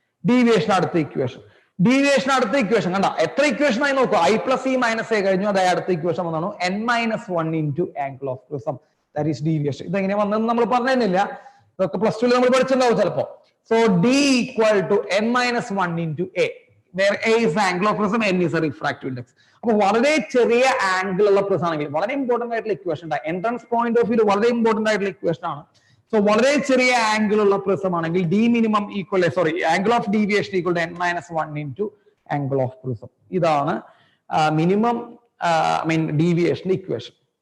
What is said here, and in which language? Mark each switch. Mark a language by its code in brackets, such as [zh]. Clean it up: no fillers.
[ml] Deviation അടുത്ത equation. Deviation അടുത്ത equation കണ്ട എത്ര ഇക്വേഷൻ ആയി നോക്കൂ. I plus E minus A കഴിഞ്ഞു. അതായത് അടുത്ത ഇക്വേഷൻ വന്നു n minus 1 into angle of prism. That is deviation. ഇതെങ്ങനെ വന്നെന്ന് നമ്മൾ പറഞ്ഞില്ല. ഇതൊക്കെ പ്ലസ് ടു നമ്മൾ പഠിച്ചിട്ടുണ്ടാവും ചിലപ്പോ. [en] So d equal to n minus 1 into a. Where a is the angle of prism, n is a refractive index. [ml] അപ്പോൾ വളരെ ചെറിയ ആംഗിൾ ഉള്ള പ്രിസം ആണെങ്കിൽ വളരെ ഇമ്പോർട്ടന്റ് ആയിട്ടുള്ള ഇക്വേഷൻ ആണ്. എൻട്രൻസ് പോയിന്റ് ഓഫ് വ്യൂ വളരെ ഇമ്പോർട്ടന്റ് ആയിട്ടുള്ള ഇക്വേഷൻ ആണ്. സോ വളരെ ചെറിയ ആംഗിൾ ഉള്ള പ്രിസം ആണെങ്കിൽ D minimum equal angle of deviation equal to n minus 1 into angle of prism. ഇതാണ് മിനിമം ഡീവിയേഷൻ ഇക്വേഷൻ.